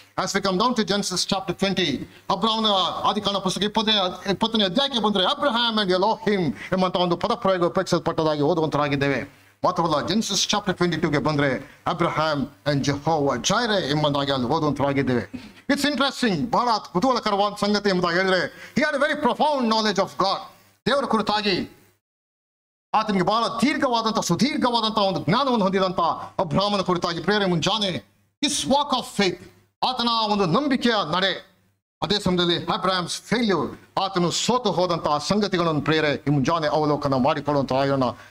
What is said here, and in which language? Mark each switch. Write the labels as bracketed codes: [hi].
[en] As we come down to Genesis chapter 20, [kn] ಅಬ್ರಹಾಮನ ಆದಿಕಾಂಡ ಪುಸ್ತಕ 20ನೇ ಅಧ್ಯಾಯಕ್ಕೆ ಬಂದರೆ ಅಬ್ರಹಾಮ್ ಅಂಡ್ ಎಲೋಹಿಮ್ ಎಂಬಂತ ಒಂದು ಪದಪ್ರಯೋಗ ಉಪಯೋಗಿಸಲ್ಪಟ್ಟದಾಗಿ ಓದುವಂತರಾಗಿದ್ದೇವೆ. ಮಾತ್ರವಲ್ಲ, Genesis chapter 22ಗೆ ಬಂದರೆ ಅಬ್ರಹಾಮ್ ಅಂಡ್ ಜೆಹೋವಾ ಜೈರೆ ಎಂಬುದಾಗಿ ಅಲ್ಲಿ ಓದುವಂತರಾಗಿದ್ದೇವೆ. [en] it's interesting, [kn] ಬಹಳ ಕುತೂಹಲಕರವಾದ ಸಂಗತಿ ಎಂಬುದಾಗಿ ಹೇಳಿದ್ರೆ, [en] he had a very profound knowledge of God. [kn] ದೇವರ ಕುರಿತಾಗಿ ಆತನಿಗೆ ಬಹಳ ಸುದೀರ್ಘವಾದಂತಹ ಒಂದು ಜ್ಞಾನವನ್ನು ಹೊಂದಿದಂತ ಅಬ್ರಹಾಮನ ಕುರಿತಾಗಿ ಪ್ರೇರೆ ಮುಂಜಾನೆ [en] his walk of faith, [kn] ಆತನ ಒಂದು ನಂಬಿಕೆಯ ನಡೆ, ಅದೇ ಸಮಯದಲ್ಲಿ [en] Abraham's failure, [kn] ಆತನು ಸೋತು ಹೋದಂತಹ ಸಂಗತಿಗಳನ್ನು ಪ್ರೇರೆ ಈ ಮುಂಜಾನೆ ಅವಲೋಕನ ಮಾಡಿಕೊಳ್ಳುವಂತ ಆಯೋಣ.